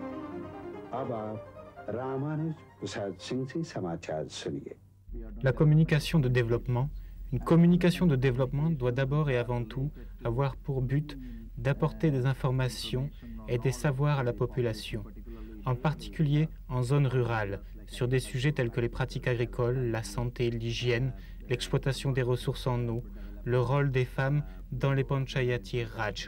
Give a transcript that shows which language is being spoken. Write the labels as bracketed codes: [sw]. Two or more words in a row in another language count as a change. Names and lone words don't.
[hi] अब आप रामानुज प्रसाद सिंह से समाचार सुनिए। [fr] La communication de développement. Une communication de développement doit d'abord et avant tout avoir pour but d'apporter des informations et des savoirs à la population, en particulier en zone rurale, sur des sujets tels que les pratiques agricoles, la santé, l'hygiène, l'exploitation des ressources en eau, le rôle des femmes dans les Panchayati Raj.